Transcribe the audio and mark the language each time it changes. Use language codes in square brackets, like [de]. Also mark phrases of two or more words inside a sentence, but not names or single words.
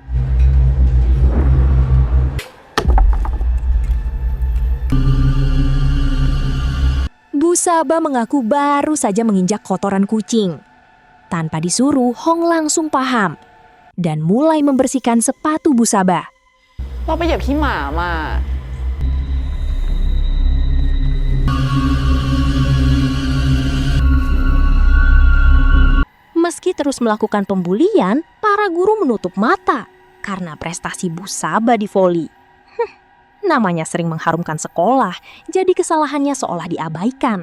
[id] Busaba mengaku baru saja menginjak kotoran kucing. Tanpa disuruh, Hong langsung paham dan mulai membersihkan sepatu Busaba. [th] เราไปเหยียบขี้หมามา [id] Meski terus melakukan pembulian, para guru menutup mata karena prestasi Busaba di voli. Namanya sering mengharumkan sekolah, jadi kesalahannya seolah diabaikan.